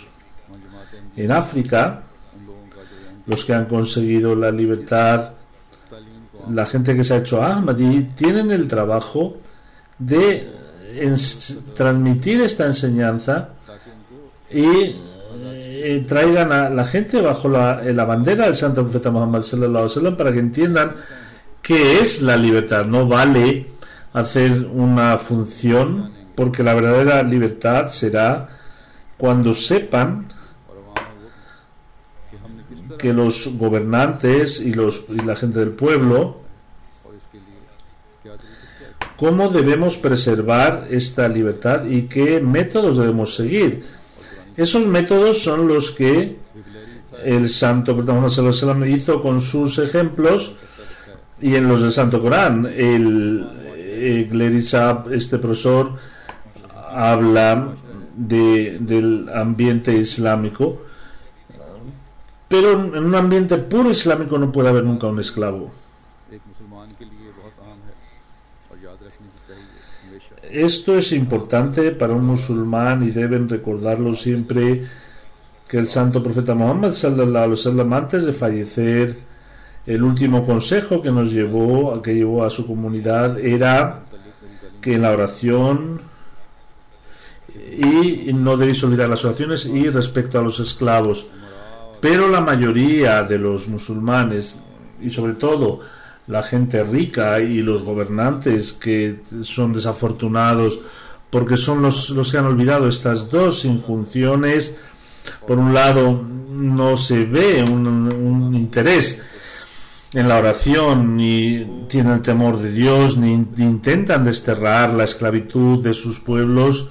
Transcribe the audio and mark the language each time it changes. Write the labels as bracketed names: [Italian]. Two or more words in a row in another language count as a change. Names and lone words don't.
[Spanish] En África, los que han conseguido la libertad, la gente que se ha hecho Ahmadi, tienen el trabajo de transmitir esta enseñanza y traigan a la gente bajo la bandera del Santo Profeta Muhammad [Arabic] صلى الله عليه وسلم [Spanish] para que entiendan qué es la libertad. No vale hacer una función, porque la verdadera libertad será cuando sepan que los gobernantes y la gente del pueblo, cómo debemos preservar esta libertad y qué métodos debemos seguir. Esos métodos son los que el Santo Profeta Muhammad [Arabic] صلى الله عليه وسلم [Spanish] hizo con sus ejemplos y en los del Santo Corán. El Glerisab, este profesor, habla del ambiente islámico, pero en un ambiente puro islámico no puede haber nunca un esclavo. Esto es importante para un musulmán y deben recordarlo siempre, que el Santo Profeta Muhammad [Arabic] صلى الله عليه وسلم, [Spanish] antes de fallecer, el último consejo que llevó a su comunidad era que en la oración, y no debéis olvidar las oraciones, y respecto a los esclavos. Pero la mayoría de los musulmanes, y sobre todo la gente rica y los gobernantes, que son desafortunados porque son los que han olvidado estas dos injunciones, por un lado no se ve un interés en la oración, ni tienen el temor de Dios, ni intentan desterrar la esclavitud de sus pueblos.